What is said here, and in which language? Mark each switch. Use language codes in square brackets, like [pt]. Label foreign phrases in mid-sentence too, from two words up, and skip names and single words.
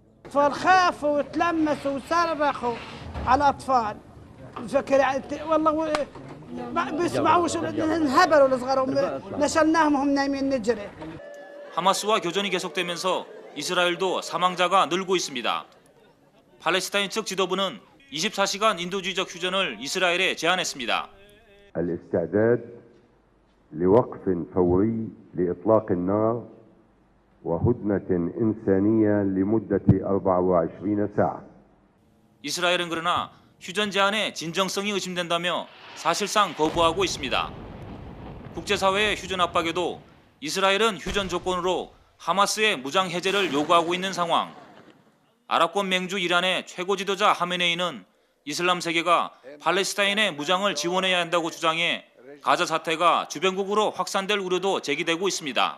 [ko] 하마스와 교전이 계속되면서 이스라엘도 사망자가 늘고 있습니다. 팔레스타인 측 지도부는 24시간 인도주의적 휴전을 이스라엘에 제안했습니다. [ar] الاستعداد لوقف فوري لإطلاق النار وهدنة إنسانية لمدة 24 ساعة. [ko] 이스라엘은 그러나 휴전 제안의 진정성이 의심된다며 사실상 거부하고 있습니다. 국제사회의 휴전 압박에도 이스라엘은 휴전 조건으로 하마스의 무장 해제를 요구하고 있는 상황. 아랍권 맹주 이란의 최고 지도자 하메네이는 이슬람 세계가 팔레스타인의 무장을 지원해야 한다고 주장해 가자 사태가 주변국으로 확산될 우려도 제기되고 있습니다.